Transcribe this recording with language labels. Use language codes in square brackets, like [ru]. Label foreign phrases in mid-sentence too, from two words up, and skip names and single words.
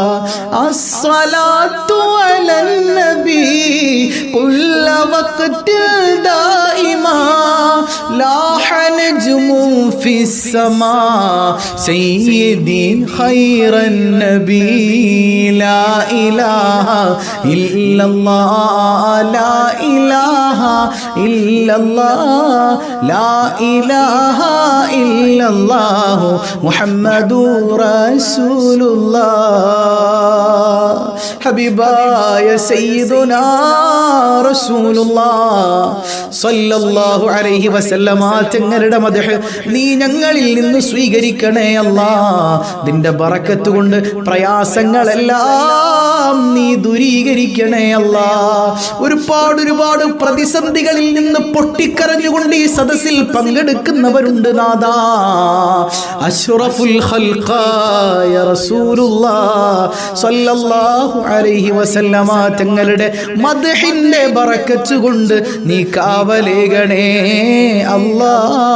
[ar] الصلاة على النبي كل وقت دائما لاح نجم في السماء سيدي خير النبي لا إله إلا الله لا إله إلا الله لا إله إلا الله محمد رسول الله حبيبايا سيدنا رسول الله صلى الله عليه وسلم [ml] തങ്ങളുടെ മദ്ഹ് നീ ഞങ്ങളിൽ നിന്ന് സ്വീകരിക്കണേ അല്ലാഹ് നിന്റെ ബറക്കത്ത് കൊണ്ട് പ്രയാസങ്ങളെല്ലാം നീ ദൂരീകരിക്കണേ അല്ലാഹ് ഒരുപാട് പ്രതിസന്ധികളിൽ നിന്ന് പൊട്ടിക്കരഞ്ഞുകൊണ്ട് ഈ സദസ്സിൽ പങ്കെടുക്കുന്നവരുണ്ട് നാദാ [ar] أشرف الخلق رسول الله صلى الله عليه وسلم [ml] തങ്ങളുടെ മദ്ഹിന്റെ ബറക്കത്ത് കൊണ്ട് നീ കാവലേകണേ അല്ലാഹ്.